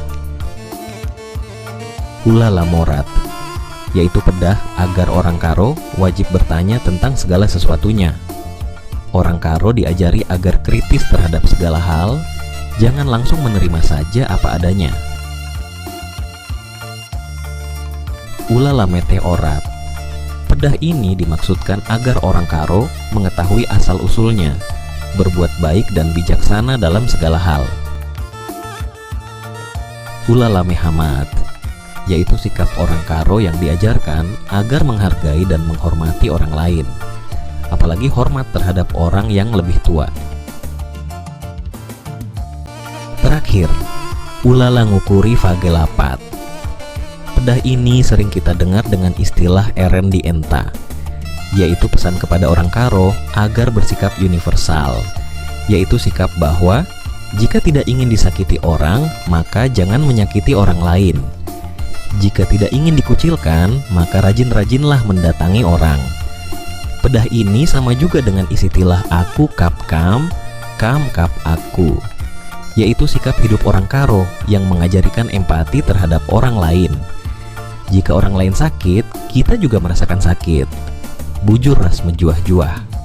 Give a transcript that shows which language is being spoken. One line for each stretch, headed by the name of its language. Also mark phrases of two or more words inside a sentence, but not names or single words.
Batak Karo: Ulah lamorat,
Indonesian: yaitu pedah agar orang karo wajib bertanya tentang segala sesuatunya. Orang karo diajari agar kritis terhadap segala hal, jangan langsung menerima saja apa adanya.
Batak Karo: Ulah meteorat.
Indonesian: Pedah ini dimaksudkan agar orang karo mengetahui asal-usulnya, berbuat baik dan bijaksana dalam segala hal.
Batak Karo: Ulah mehamat,
Indonesian: yaitu sikap orang karo yang diajarkan agar menghargai dan menghormati orang lain, apalagi hormat terhadap orang yang lebih tua. Terakhir,
Batak Karo: ulah ngukuri fagelapat.
Indonesian: Pedah ini sering kita dengar dengan istilah
Batak Karo: eren di enta,
Indonesian: yaitu pesan kepada orang karo agar bersikap universal, yaitu sikap bahwa jika tidak ingin disakiti orang, maka jangan menyakiti orang lain. Jika tidak ingin dikucilkan, maka rajin-rajinlah mendatangi orang. Pedah ini sama juga dengan istilah
Batak Karo: aku kap kam kap aku,
Indonesian: yaitu sikap hidup orang karo yang mengajarikan empati terhadap orang lain. Jika orang lain sakit, kita juga merasakan sakit.
Batak Karo: Bujur ras menjuah-juah.